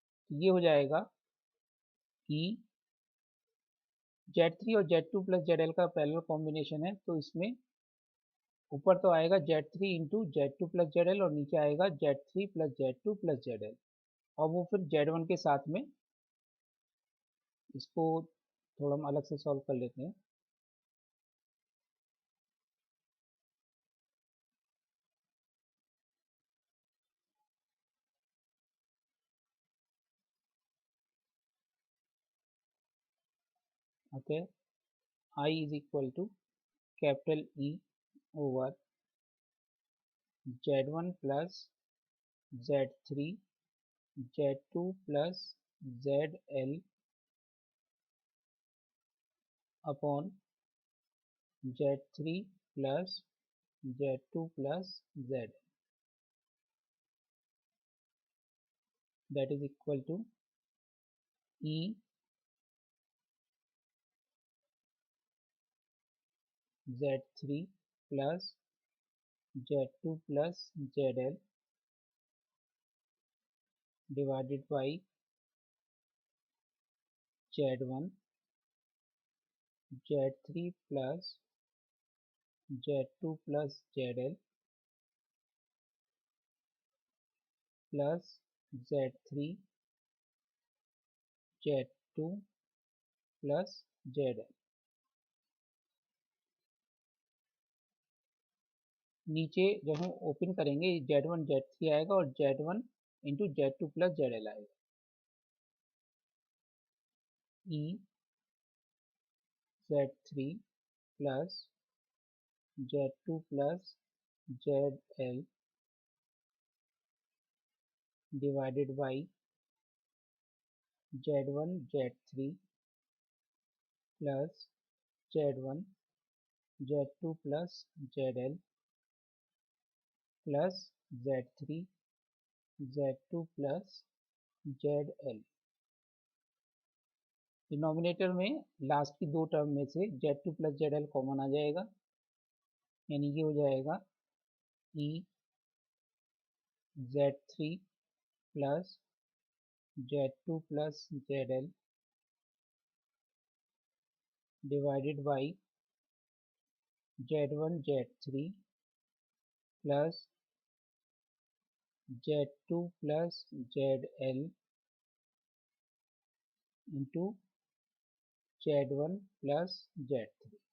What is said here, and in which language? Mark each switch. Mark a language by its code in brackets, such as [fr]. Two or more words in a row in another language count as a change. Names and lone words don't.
[hi] ये हो जाएगा ई Z3 और Z2 प्लस ZL का [en] parallel combination [hi] है, तो इसमें ऊपर तो आएगा [en] Z3 into Z2 plus ZL [hi] और नीचे आएगा [en] Z3 plus Z2 plus ZL, [hi] और वो फिर Z1 के साथ में, इसको थोड़ा हम अलग से सॉल्व कर लेते हैं। [en] okay, I is equal to capital E over Z1 plus Z3 Z2 plus ZL upon Z3 plus Z2 plus Z, that is equal to E Z3 plus Z2 plus ZL divided by Z1 Z3 plus Z2 plus ZL plus Z3 Z2 plus ZL। [hi] नीचे जब हम ओपन करेंगे Z1 Z3 आएगा और [en] Z1 into Z2 plus ZL [hi] आएगा। [en] E Z3 plus Z2 plus ZL divided by Z1 Z3 plus Z1 Z2 plus ZL plus Z3 Z2 plus ZL। [hi] डिनोमिनेटर में लास्ट की दो टर्म में से [en] Z2 plus ZL [hi] कॉमन आ जाएगा, यानी ये हो जाएगा E [en] Z3 plus Z2 plus ZL divided by Z1 Z3 plus Z2 plus ZL into Z1 plus Z3.